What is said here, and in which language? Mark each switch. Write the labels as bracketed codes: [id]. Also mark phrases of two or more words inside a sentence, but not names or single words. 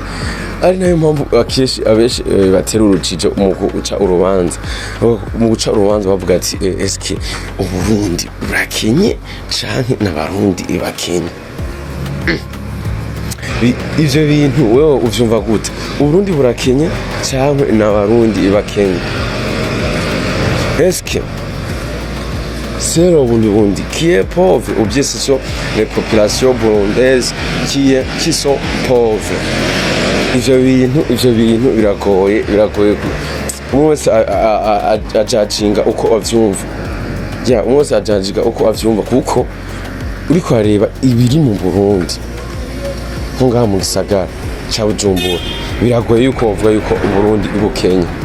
[rn] Ari nayo mpamvu abenshi batera urujijo mu guca urubanza bavuga ati eske Uburundi burakenye canke n'abarundi bakenye? Ivyo bintu wewe uvyumva gute? Uburundi burakenye canke n'abarundi bakenye? [fr] Eske c'est le Burundi qui est pauvre, ou bien ce sont les populations burundaises qui sont pauvres? [rn] Ivyo bintu biragoye. Umwe wese ajacinga uko avyumva. Umwe wese ajacinga uko avyumva, kuko uriko areba ibiri mu Burundi nko ngaha mu gisagara ca Bujumbura, biragoye yuko bavuga yuko Uburundi bukenya.